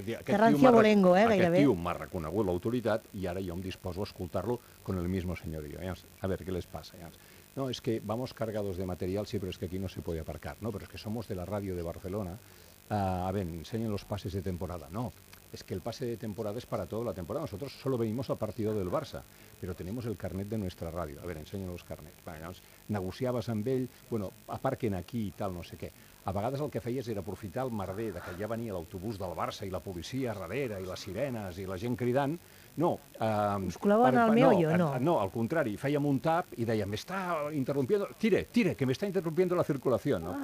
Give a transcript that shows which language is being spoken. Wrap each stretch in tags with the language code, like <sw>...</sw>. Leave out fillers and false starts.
<ca>Terrancio Bolengo, gairebé. Aquest tio m'ha reconegut l'autoritat i ara jo em disposo a escoltar-lo</ca> <es>con el mismo señorío. A ver,</es> <ca>què les passa?</ca> <es>No, és que vamos cargados de material, sí, però és que aquí no se puede aparcar. No, però és que somos de la ràdio de Barcelona. A ver, ensenyen los pases de temporada. No, es que el pase de temporada es para toda la temporada. Nosotros solo venimos al partido del Barça, pero tenemos el carnet de nuestra radio. A ver,</es> <ca>ensenya'm els carnets. Bueno, llavors, negociaves amb ell, bueno, aparquen aquí i tal, no sé què. A vegades el que feies era aprofitar el merder de que ja venia l'autobús del Barça i la policia darrere i les sirenes i la gent cridant. No, us col·laven per, al meu, no, jo, no? No, al contrari, fèiem un tap i dèiem, m'està interrompiendo, tire, tire, que m'està interrompiendo la circulació, no?</ca>